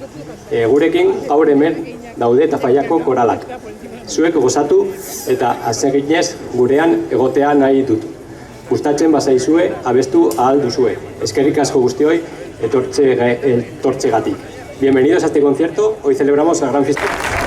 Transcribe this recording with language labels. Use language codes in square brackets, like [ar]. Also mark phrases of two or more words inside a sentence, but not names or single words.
[eu] Gurekin gaur hemen daude Tafaiako koralak. Zuek gozatu eta aseginez gurean egotea nahi dut. Gustatzen bazaizue abestu ahal duzue. Eskerrik asko guztioi etortzegatik. [es] Bienvenidos a este concierto. Hoy celebramos la gran fiesta.